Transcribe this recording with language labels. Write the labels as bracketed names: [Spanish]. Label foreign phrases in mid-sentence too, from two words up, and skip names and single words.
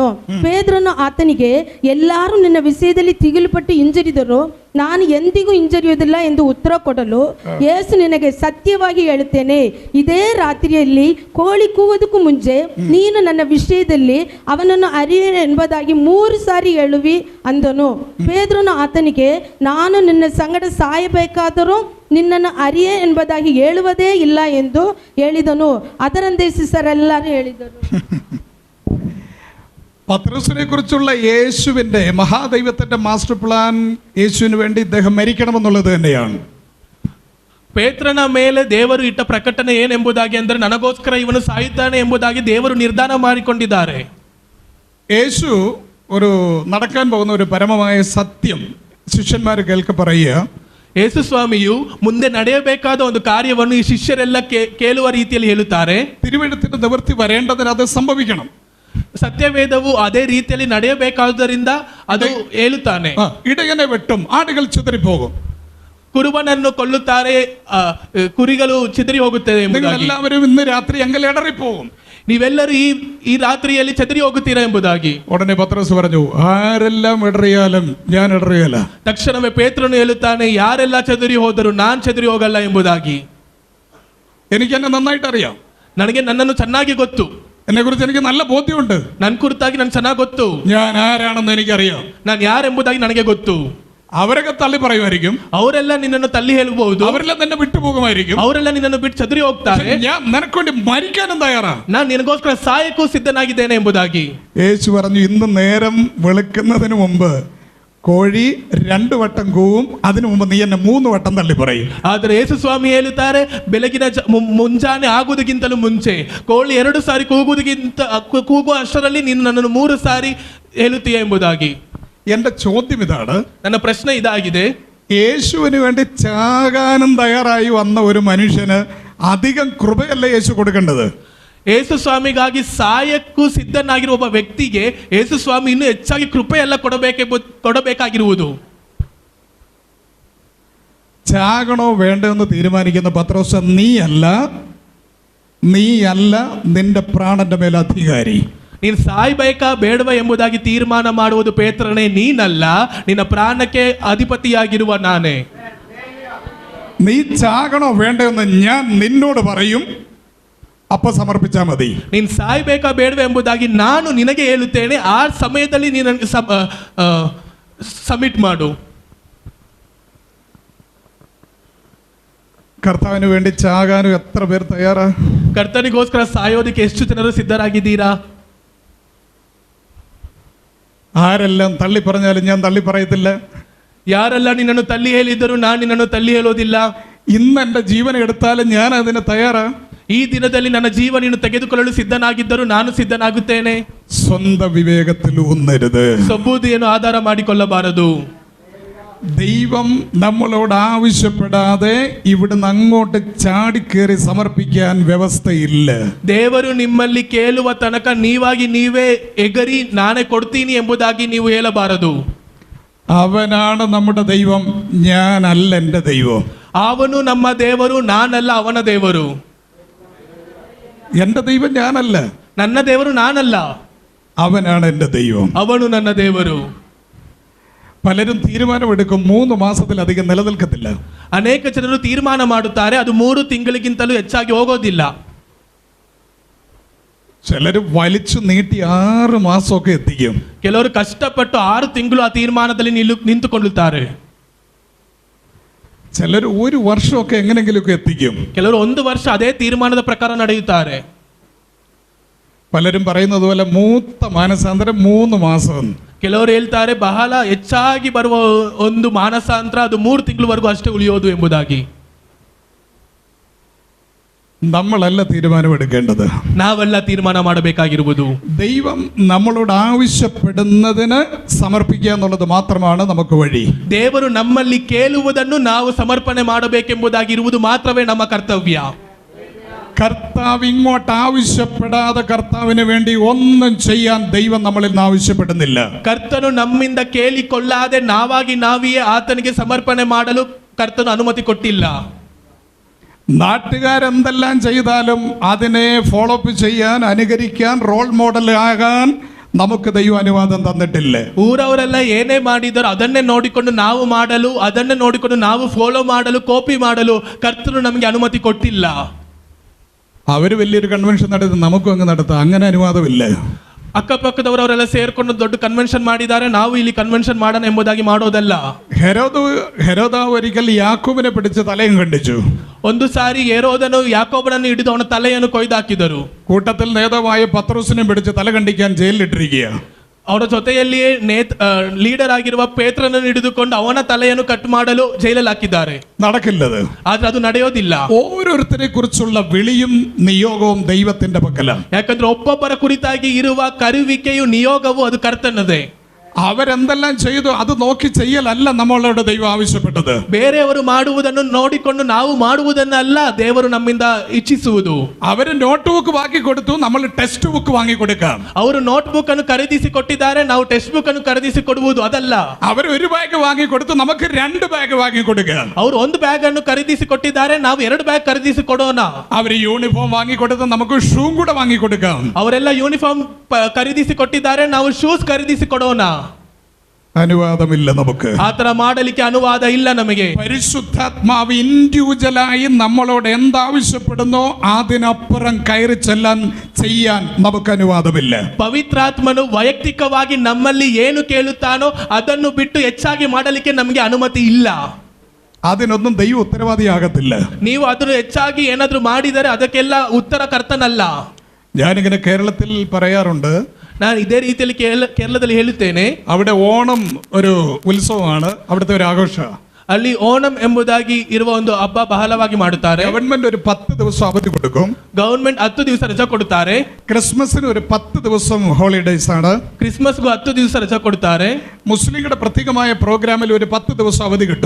[Kannada] ಪೇತ್ರನು ಆತನಿಗೆ, ಎಲ್ಲರೂ ನಿನ್ನ ವಿಷಯದಲ್ಲಿ ತಿಗಿಲ್ಪಟ್ಟು ಹಿಂಜರಿದರು, ನಾನು ಎಂದಿಗೂ ಹಿಂಜರಿಯುವುದಿಲ್ಲ ಎಂದು ಉತ್ತರ ಕೊಡಲು, ಯೇಸು ನಿನಗೆ ಸತ್ಯವಾಗಿ ಹೇಳುತ್ತೇನೆ, ಇದೇ ರಾತ್ರಿಯಲ್ಲಿ ಕೋಳಿ ಕೂವುದಕ್ಕೂ ಮುಂಚೆ ನೀನು ನನ್ನ ವಿಷಯದಲ್ಲಿ ಅವನನ್ನು ಅರಿಯೇನು ಎಂಬುದಾಗಿ 3 ಸಾರಿ ಹೇಳುವಿ ಅಂದನು. ಪೇತ್ರನು ಆತನಿಗೆ, ನಾನು ನಿನ್ನ ಸಂಗಡ ಸಾಯಬೇಕಾದರೂ ನಿನ್ನನ್ನು ಅರಿಯೇ ಎಂಬುದಾಗಿ ಹೇಳುವುದೇ ಇಲ್ಲ ಎಂದು ಹೇಳಿದನು. ಅದರಂತೆ ಶಿಷ್ಯರೆಲ್ಲರೂ ಹೇಳಿದರು. [Malayalam] പത്രോസിനെ കുറിച്ചുള്ള യേശുവിന്റെ മഹാദൈവത്തിന്റെ [English] master plan [Malayalam] യേശുവിന് വേണ്ടി ഇദ്ദേഹം മരിക്കണമെന്നുള്ളത് തന്നെയാണ്. [Kannada] ಪೇತ್ರನ ಮೇಲೆ ದೇವರು ಇಟ್ಟ ಪ್ರಕಟಣೆ ಏನೆಂಬುದಾಗಿ ಅಂದರೆ, ನನಗೋಸ್ಕರ ಇವನು ಸಾಯುತ್ತಾನೆ ಎಂಬುದಾಗಿ ದೇವರು ನಿರ್ಧಾರ ಮಾಡಿಕೊಂಡಿದ್ದಾರೆ. [Malayalam] യേശു ഒരു നടക്കാൻ പോകുന്ന ഒരു പരമമായ സത്യം ശിഷ്യന്മാർ കേൾക്ക പറയുക. [Kannada] ಯೇಸು ಸ್ವಾಮಿಯು ಮುಂದೆ ನಡೆಯಬೇಕಾದ ಒಂದು ಕಾರ್ಯವನ್ನು ಈ ಶಿಷ್ಯರೆಲ್ಲ ಕೇಳುವ ರೀತಿಯಲ್ಲಿ ಹೇಳುತ್ತಾರೆ. [Malayalam] തിരുവെഴുത്തിന്റെ നിവൃത്തി വരേണ്ടതിന് അത് സംഭവിക്കണം. [Kannada] ಸತ್ಯವೇದವು ಅದೇ ರೀತಿಯಲ್ಲಿ ನಡೆಯಬೇಕಾದುದರಿಂದ ಅದು ಹೇಳುತ್ತಾನೆ. [Malayalam] ഇടയനെ വെട്ടും, ആടുകൾ ചിതറിപ്പോകും. [Kannada] ಕುರುಬನನ್ನು ಕೊಲ್ಲುತ್ತಾರೆ, ಕುರಿಗಳು ಚಿದರಿ ಹೋಗುತ್ತದೆ. [Malayalam] എല്ലാവരും ഇന്ന് രാത്രി എങ്കിൽ ഇടറിപ്പോകും. [Kannada] ನೀವೆಲ್ಲರೂ ಈ ರಾತ್ರಿಯಲ್ಲಿ ಚದರಿ ಹೋಗುತ್ತೀರಾ ಎಂಬುದಾಗಿ. [Malayalam] ഉടനെ പത്രോസ് പറഞ്ഞു, ആരെല്ലാം ഇടറിയാലും ഞാൻ ഇടറിയല്ല. [Kannada] ತಕ್ಷಣವೇ ಪೇತ್ರನು ಹೇಳುತ್ತಾನೆ, ಯಾರೆಲ್ಲ ಚದರಿ ಹೋದರು ನಾನು ಚದರಿ ಹೋಗಲ್ಲ ಎಂಬುದಾಗಿ. [Malayalam] എനിക്ക് എന്നെ നന്നായിട്ട് അറിയാം. [Kannada] ನನಗೆ ನನ್ನನ್ನು ಚೆನ್ನಾಗಿ ಗೊತ್ತು. [Malayalam] എന്നെ കുറിച്ച് എനിക്ക് നല്ല ബോധ്യമുണ്ട്. [Kannada] ನನ್ನ ಕುರಿತಾಗಿ ನನಗೆ ಚೆನ್ನಾಗಿ ಗೊತ್ತು. [Malayalam] ഞാൻ ആരാണെന്ന് എനിക്കറിയാം. [Kannada] ನಾನು ಯಾರೆಂಬುದಾಗಿ ನನಗೆ ಗೊತ್ತು. [Malayalam] അവരൊക്കെ തള്ളി പറയുമായിരിക്കും, [Kannada] ಅವರೆಲ್ಲ ನಿನ್ನನ್ನು ತಳ್ಳಿ ಹೇಳಬಹುದು, [Malayalam] അവരെല്ലാം തന്നെ വിട്ടുപോകുമായിരിക്കും. [Kannada] ಅವರೆಲ್ಲ ನಿನ್ನನ್ನು ಬಿಟ್ಟು ಚದುರಿ ಹೋಗ್ತಾರೆ. [Malayalam] ഞാൻ നിനക്ക് വേണ്ടി മരിക്കാനും തയ്യാറാ, [Kannada] ನಾನು ನಿನಗೋಸ್ಕರ ಸಾಯಕ್ಕೂ ಸಿದ್ಧನಾಗಿದ್ದೇನೆ ಎಂಬುದಾಗಿ [Malayalam] യേശു പറഞ്ഞു. ഇന്ന് നേരം വെളുക്കുന്നതിന് മുമ്പ് കോഴി 2 വട്ടം കൂവും, അതിനു മുമ്പ് നീ എന്നെ 3 വട്ടം തള്ളി പറയും. [Kannada] ಆದರೆ ಯೇಸು ಸ್ವಾಮಿ ಹೇಳುತ್ತಾರೆ, ಬೆಳಗಿನ ಮುಂಜಾನೆ ಆಗುವುದಕ್ಕಿಂತಲೂ ಮುಂಚೆ ಕೋಳಿ 2 ಸಾರಿ ಕೂಗುವ ಅಷ್ಟರಲ್ಲಿ ನೀನು ನನ್ನನ್ನು 3 ಸಾರಿ ಹೇಳುತ್ತೀಯ ಎಂಬುದಾಗಿ. [Malayalam] എന്റെ ചോദ്യം ഇതാണ്, [Kannada] ನನ್ನ ಪ್ರಶ್ನೆ ಇದಾಗಿದೆ, [Malayalam] യേശുവിന് വേണ്ടി ചാകാനും തയ്യാറായി വന്ന ഒരു മനുഷ്യന് അധികം കൃപയല്ലേ യേശു കൊടുക്കേണ്ടത്? [Kannada] ಯೇಸು ಸ್ವಾಮಿಗಾಗಿ ಸಾಯಕ್ಕೂ ಸಿದ್ಧನಾಗಿರುವ ಒಬ್ಬ ವ್ಯಕ್ತಿಗೆ ಯೇಸು ಸ್ವಾಮಿ ಇನ್ನೂ ಹೆಚ್ಚಾಗಿ ಕೃಪೆ ಎಲ್ಲ ಕೊಡಬೇಕಾಗಿರುವುದು. [Malayalam] ചാകണോ വേണ്ടോ എന്ന് തീരുമാനിക്കുന്ന പത്രോസ് നീയല്ല നിന്റെ പ്രാണന്റെ മേൽ അധികാരി. [Kannada] ನೀನು ಸಾಯ್ಬೇಕಾ ಬೇಡವಾ ಎಂಬುದಾಗಿ ತೀರ್ಮಾನ ಮಾಡುವುದು ಪೇತ್ರನೇ, ನೀನಲ್ಲ, ನಿನ್ನ ಪ್ರಾಣಕ್ಕೆ ಅಧಿಪತಿಯಾಗಿರುವ ನಾನೇ. [Malayalam] നീ ചാകണോ വേണ്ടോ എന്ന് ഞാൻ നിന്നോട് പറയും, [Kannada] ಅಪ್ಪ ಸಮರ್ಪಿಸಾ ಮದಿ. ನೀನು ಸಾಯ್ಬೇಕಾ ಬೇಡವಾ ಎಂಬುದಾಗಿ ನಾನು ನಿನಗೆ ಹೇಳುತ್ತೇನೆ, ಆ ಸಮಯದಲ್ಲಿ ನೀನು ಸಬ್ಮಿಟ್ ಮಾಡು. [Malayalam] കർത്താവിന് വേണ്ടി ചാകാനും എത്ര പേർ തയ്യാറാ? [Kannada] ಕರ್ತನಿಗೋಸ್ಕರ ಸಾಯೋದಕ್ಕೆ ಎಷ್ಟು ಜನರು ಸಿದ್ಧರಾಗಿದ್ದೀರಾ? [Malayalam] ആരെല്ലാം തള്ളി പറഞ്ഞാലും ഞാൻ തള്ളി പറയത്തില്ല. [Kannada] ಯಾರೆಲ್ಲ ನಿನ್ನನ್ನು ತಳ್ಳಿ ಹೇಳಿದ್ದರೂ ನಾನು ನಿನ್ನನ್ನು ತಳ್ಳಿ ಹೇಳೋದಿಲ್ಲ. [Malayalam] ഇന്ന് എൻ്റെ ജീവൻ എടുത്താലും ഞാൻ അതിന് തയ്യാറാ. [Kannada] ಈ ದಿನದಲ್ಲಿ ನನ್ನ ಜೀವನವನ್ನು ತೆಗೆದುಕೊಳ್ಳಲು ಸಿದ್ಧನಾಗಿದ್ದರೂ ನಾನು ಸಿದ್ಧನಾಗುತ್ತೇನೆ. [Malayalam] സ്വന്ത വിവേകത്തിൽ ഊന്നരുത്, [Kannada] ಸಬೂದಿಯನ್ನು ಆಧಾರ ಮಾಡಿಕೊಳ್ಳಬಾರದು. [Malayalam] ദൈവം നമ്മളോട് ആവശ്യപ്പെടാതെ ഇവിടുന്ന് അങ്ങോട്ട് ചാടിക്കേറി സമർപ്പിക്കാൻ വ്യവസ്ഥയില്ല. [Kannada] ದೇವರು ನಿಮ್ಮಲ್ಲಿ ಕೇಳುವ ತನಕ ನೀವಾಗಿ ನೀವೇ ಎಗರಿ ನಾನೇ ಕೊಡ್ತೀನಿ ಎಂಬುದಾಗಿ ನೀವು ಹೇಳಬಾರದು. [Malayalam] അവനാണ് നമ്മുടെ ദൈവം, ഞാനല്ല എൻ്റെ ദൈവം. [Kannada] ಅವನು ನಮ್ಮ ದೇವರು, ನಾನಲ್ಲ ಅವನ ದೇವರು. [Malayalam] എൻ്റെ ദൈവം ഞാനല്ല, [Kannada] ನನ್ನ ದೇವರು ನಾನಲ್ಲ, [Malayalam] അവനാണ് എൻ്റെ ദൈവം. [Kannada] ಅವನು ನನ್ನ ದೇವರು. [Malayalam] പലരും തീരുമാനമെടുക്കും 3 മാസത്തിലധികം നിലനിൽക്കത്തില്ല. [Kannada] ಅನೇಕ ಜನರು ತೀರ್ಮಾನ ಮಾಡುತ್ತಾರೆ, ಅದು 3 ತಿಂಗಳಿಗಿಂತಲೂ ಹೆಚ್ಚಾಗಿ ಹೋಗೋದಿಲ್ಲ. [Malayalam] ചിലർ വലിച്ചു നീട്ടി 6 മാസമൊക്കെ എത്തിക്കും. [Kannada] ಕೆಲವರು ಕಷ್ಟಪಟ್ಟು 6 ತಿಂಗಳು ಆ ತೀರ್ಮಾನದಲ್ಲಿ ನಿಂತುಕೊಳ್ಳುತ್ತಾರೆ. [Malayalam] ചിലർ 1 വർഷമൊക്കെ എങ്ങനെങ്കിലുമൊക്കെ എത്തിക്കും. [Kannada] ಕೆಲವರು 1 ವರ್ಷ ಅದೇ ತೀರ್ಮಾನದ ಪ್ರಕಾರ ನಡೆಯುತ್ತಾರೆ. [Malayalam] പലരും പറയുന്നത് പോലെ മൂത്ത മാനസാന്തരം 3 മാസം. [Kannada] ಕೆಲವರು ಹೇಳ್ತಾರೆ ಬಹಳ ಹೆಚ್ಚಾಗಿ ಬರುವ ಒಂದು ಮಾನಸಾಂತರ ಅದು 3 ತಿಂಗಳವರೆಗೂ ಅಷ್ಟೇ ಉಳಿಯೋದು ಎಂಬುದಾಗಿ. [Malayalam] നമ്മളല്ല തീരുമാനമെടുക്കേണ്ടത്, [Kannada] ನಾವೆಲ್ಲ ತೀರ್ಮಾನ ಮಾಡಬೇಕಾಗಿರುವುದು. [Malayalam] ദൈവം നമ്മളോട് ആവശ്യപ്പെടുന്നതിന് സമർപ്പിക്കുക എന്നുള്ളത് മാത്രമാണ് നമുക്ക് വഴി. [Kannada] ದೇವರು ನಮ್ಮಲ್ಲಿ ಕೇಳುವುದನ್ನು ನಾವು ಸಮರ್ಪಣೆ ಮಾಡಬೇಕೆಂಬುದಾಗಿರುವುದು ಮಾತ್ರವೇ ನಮ್ಮ ಕರ್ತವ್ಯ. [Malayalam] കർത്താവ് ഇങ്ങോട്ട് ആവശ്യപ്പെടാതെ കർത്താവിന് വേണ്ടി ഒന്നും ചെയ്യാൻ ദൈവം നമ്മളിൽ നിന്ന് ആവശ്യപ്പെടുന്നില്ല. [Kannada] ಕರ್ತನು ನಮ್ಮಿಂದ ಕೇಳಿಕೊಳ್ಳಾದೆ ನಾವಾಗಿ ನಾವಿಯೇ ಆತನಿಗೆ ಸಮರ್ಪಣೆ ಮಾಡಲು ಕರ್ತನು ಅನುಮತಿ ಕೊಟ್ಟಿಲ್ಲ. [Malayalam] നാട്ടുകാരെന്തെല്ലാം ചെയ്താലും അതിനെ [English] follow up [Malayalam] ചെയ്യാൻ, അനുകരിക്കാൻ, [English] role model [Malayalam] ആകാൻ നമുക്ക് ദൈവം അനുവാദം തന്നിട്ടില്ല. [Kannada] ಊರವರೆಲ್ಲ ಏನೇ ಮಾಡಿದರೂ ಅದನ್ನೇ ನೋಡಿಕೊಂಡು ನಾವು ಮಾಡಲು, ಅದನ್ನೇ ನೋಡಿಕೊಂಡು ನಾವು ಫಾಲೋ ಮಾಡಲು, ಕಾಪಿ ಮಾಡಲು ಕರ್ತನು ನಮಗೆ ಅನುಮತಿ ಕೊಟ್ಟಿಲ್ಲ. [Malayalam] അവർ വലിയൊരു കൺവെൻഷൻ നടത്തി, നമുക്കും അങ്ങ് നടത്താം, അങ്ങനെ അനുവാദമില്ല. [Kannada] ಅಕ್ಕಪಕ್ಕದವರೆಲ್ಲ ಸೇರ್ಕೊಂಡು ದೊಡ್ಡ ಕನ್ವೆನ್ಷನ್ ಮಾಡಿದ್ದಾರೆ, ನಾವು ಇಲ್ಲಿ ಕನ್ವೆನ್ಷನ್ ಮಾಡೋಣ ಎಂಬುದಾಗಿ ಮಾಡೋದಲ್ಲ. [Malayalam] ಹೆರೋದಾവ് ഒരിക്കൽ യാക്കോബിനെ പിടിച്ച് തലയും കണ്ടിച്ചു. [Kannada] ಒಂದು ಸಾರಿ ಹೆರೋದನು ಯಾಕೋಬನನ್ನು ಹಿಡಿದು ಅವನ ತಲೆಯನ್ನು ಕೊಯ್ದಾಕಿದರು. [Malayalam] കൂട്ടത്തിൽ നേതാവായ പത്രോസിനെ പിടിച്ച് തല കണ്ടിക്കാൻ ജയിലിലിട്ടിരിക്കുക. [Kannada] ಅವರ ಜೊತೆಯಲ್ಲಿಯೇ ಲೀಡರ್ ಆಗಿರುವ ಪೇತ್ರನನ್ನು ಹಿಡಿದುಕೊಂಡು ಅವನ ತಲೆಯನ್ನು ಕಟ್ ಮಾಡಲು ಜೈಲಲ್ಲಿ ಹಾಕಿದ್ದಾರೆ. [Malayalam] നടക്കില്ലത്. [Kannada] ಆದ್ರೆ ಅದು ನಡೆಯೋದಿಲ್ಲ. [Malayalam] ഓരോരുത്തരെ കുറിച്ചുള്ള വിളിയും നിയോഗവും ദൈവത്തിന്റെ പക്കലാണ്. [Kannada] ಯಾಕಂದ್ರೆ ಒಬ್ಬೊಬ್ಬರ ಕುರಿತಾಗಿ ಇರುವ ಕರುವಿಕೆಯು ನಿಯೋಗವು ಅದು ಕರ್ತನದೇ. [Malayalam] അവരെന്തെല്ലാം ചെയ്തു അത് നോക്കി ചെയ്യലല്ല നമ്മളോട് ദൈവം ആവശ്യപ്പെട്ടത്. [Kannada] ಬೇರೆಯವರು ಮಾಡುವುದನ್ನು ನೋಡಿಕೊಂಡು ನಾವು ಮಾಡುವುದನ್ನಲ್ಲ ದೇವರು ನಮ್ಮಿಂದ ಇಚ್ಛಿಸುವುದು. [Malayalam] അവര് [English] note book [Malayalam] വാങ്ങി കൊടുത്തു, നമ്മൾ [English] text book [Malayalam] വാങ്ങി കൊടുക്കാം. [Kannada] ಅವರು [English] note book [Kannada] ಅನ್ನು ಖರೀದಿಸಿ ಕೊಟ್ಟಿದ್ದಾರೆ, ನಾವು [English] text book [Kannada] ಅನ್ನು ಖರೀದಿಸಿ ಕೊಡುವುದು ಅದಲ್ಲ. [Malayalam] അവർ 1 ബാഗ് വാങ്ങി കൊടുത്തു, നമുക്ക് 2 ബാഗ് വാങ്ങി കൊടുക്കാം. [Kannada] ಅವರು 1 ಬ್ಯಾಗ್ ಅನ್ನು ಖರೀದಿಸಿ ಕೊಟ್ಟಿದ್ದಾರೆ, ನಾವು 2 ಬ್ಯಾಗ್ ಖರೀದಿಸಿ ಕೊಡೋಣ. [Malayalam] അവർ യൂണിഫോം വാങ്ങി കൊടുത്തു, നമുക്ക് ഷൂ കൂടെ വാങ്ങി കൊടുക്കാം. [Kannada] ಅವರೆಲ್ಲ ಯೂನಿಫಾರ್ಮ್ ಖರೀದಿಸಿ ಕೊಟ್ಟಿದ್ದಾರೆ, ನಾವು ಶೂಸ್ ಖರೀದಿಸಿ ಕೊಡೋಣ. [Malayalam] അനുവാദമില്ല നമുക്ക്. [Kannada] ಆತರ ಮಾಡಲಿಕ್ಕೆ ಅನುವಾದ ಇಲ್ಲ ನಮಗೆ. [Malayalam] പരിശുദ്ധാത്മാവ് ഇൻഡിവിജ്വലായി നമ്മളോട് എന്താവശ്യപ്പെടുന്നോ അതിനപ്പുറം കയറി ചെല്ലാൻ ചെയ്യാൻ നമുക്ക് അനുവാദമില്ല. [Kannada] ಪವಿತ್ರಾತ್ಮನು ವೈಯಕ್ತಿಕವಾಗಿ ನಮ್ಮಲ್ಲಿ ಏನು ಕೇಳುತ್ತಾನೋ ಅದನ್ನು ಬಿಟ್ಟು ಹೆಚ್ಚಾಗಿ ಮಾಡಲಿಕ್ಕೆ ನಮಗೆ ಅನುಮತಿ ಇಲ್ಲ. [Malayalam] അതിനൊന്നും ദൈവം ഉത്തരവാദിയാകത്തില്ല. [Kannada] ನೀವು ಅದನ್ನು ಹೆಚ್ಚಾಗಿ ಏನಾದರೂ ಮಾಡಿದರೆ ಅದಕ್ಕೆಲ್ಲ ಉತ್ತರ ಕರ್ತನಲ್ಲ. [Malayalam] ഞാനിങ്ങനെ കേരളത്തിൽ പറയാറുണ്ട്, [Kannada] ನಾನು ಇದೇ ರೀತಿಯಲ್ಲಿ ಕೇರಳದಲ್ಲಿ ಹೇಳುತ್ತೇನೆ, [Malayalam] അവിടെ ഓണം ഒരു ഉത്സവമാണ്, അവിടുത്തെ ഒരു ആഘോഷമാണ്. [Kannada] ಅಲ್ಲಿ ಓಣಂ ಎಂಬುದಾಗಿ ಇರುವ ಒಂದು ಹಬ್ಬ ಬಹಳವಾಗಿ ಮಾಡುತ್ತಾರೆ. [Malayalam] ഗവൺമെന്റ് ഒരു 10 ദിവസം അവധി കൊടുക്കും. [Kannada] ಗವರ್ಮೆಂಟ್ 10 ದಿವಸ ರಜೆ ಕೊಡುತ್ತಾರೆ. [Malayalam] ക്രിസ്മസിന് ഒരു 10 ദിവസം ഹോളിഡേയ്സ് ആണ്. [Kannada] ಕ್ರಿಸ್ಮಸ್ಗೂ 10 ದಿವಸ ರಜೆ ಕೊಡುತ್ತಾರೆ. [Malayalam] മുസ്ലിങ്ങളുടെ പ്രത്യേകമായ പ്രോഗ്രാമിൽ ഒരു 10 ദിവസം അവധಿ കിട്ടും.